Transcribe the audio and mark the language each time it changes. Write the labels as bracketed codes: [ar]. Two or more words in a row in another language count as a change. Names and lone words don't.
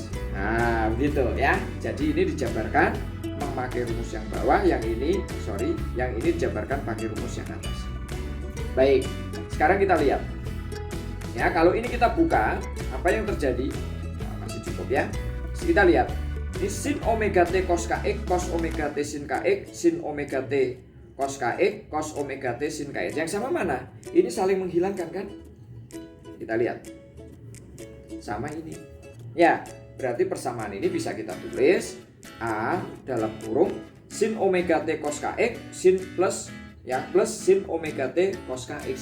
[id] Nah begitu ya, jadi ini dijabarkan memakai rumus yang bawah, yang ini dijabarkan pakai rumus yang atas. Baik, sekarang kita lihat ya, kalau ini kita buka apa yang terjadi. Nah, masih cukup ya. Kita lihat ini sin omega T cos KX, cos omega T sin KX, sin omega T cos KX, cos omega T sin KX. Yang sama mana? Ini saling menghilangkan kan? Kita lihat. Sama ini. Ya, berarti persamaan ini bisa kita tulis A dalam kurung sin omega T cos KX sin plus ya, plus sin omega T cos KX.